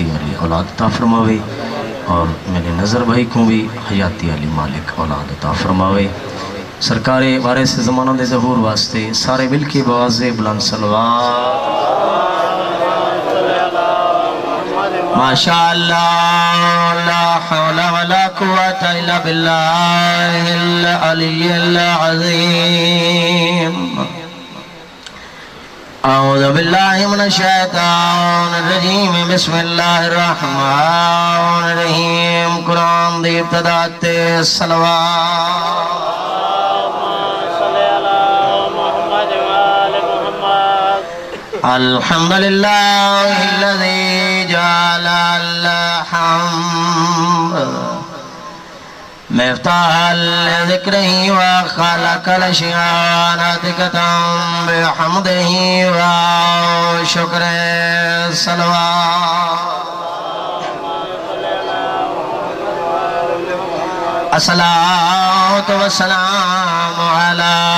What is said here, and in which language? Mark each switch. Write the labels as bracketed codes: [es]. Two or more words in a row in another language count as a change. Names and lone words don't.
[pa] علی اولاد عطا فرماوے [ur] اور میرے نظر بھائی کو بھی حیاتی [pa] علی مالک اولاد عطا فرماوے سرکار وارث زمانہ دے ظہور واسطے سارے مل کے بواز بلند صلوات [ar] ماشاءاللہ لا حول ولا قوة الا باللہ العلی العظیم اعوذ باللہ من الشیطان الرجیم بسم اللہ الرحمن الرحیم [pa] قرآن دی ابتدا تے صلوات [ar] الحمدللہ الذی جعل الحمد مفتاح لذکرہ وخلق الاشیاء ناطقۃ بحمدہ وشکر صلوات الصلاۃ والسلام علی